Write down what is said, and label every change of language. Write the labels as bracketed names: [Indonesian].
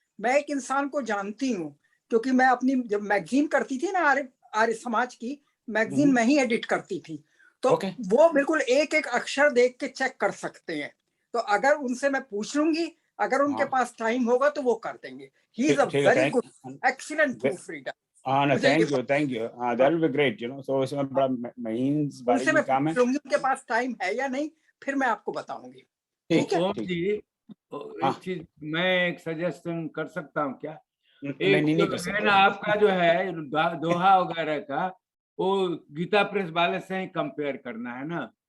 [Hindi] मैं एक इंसान को जानती हूँ, क्योंकि मैं अपनी जब मैगजीन करती थी ना, आर्य समाज की मैगजीन में ही एडिट करती थी, तो वो बिल्कुल एक एक अक्षर देख के चेक कर सकते हैं। तो अगर उनसे मैं पूछ लूंगी, अगर उनके पास टाइम होगा तो वो कर देंगे। [English] He is a very good, excellent proofreader. No, thank you. That will be great, you know. [Hindi] So इसमें बड़ा महीन बारीकी काम है। उनके पास टाइम है या नहीं, फिर मैं आपको बताऊंगी। ठीक है जी। एक चीज मैं एक सजेशन कर सकता हूँ क्या? नहीं कर सकता। ना आपका जो है दोहा वगैरह का, वो गीता प्रेस वाले से ही कंपेयर करना है ना?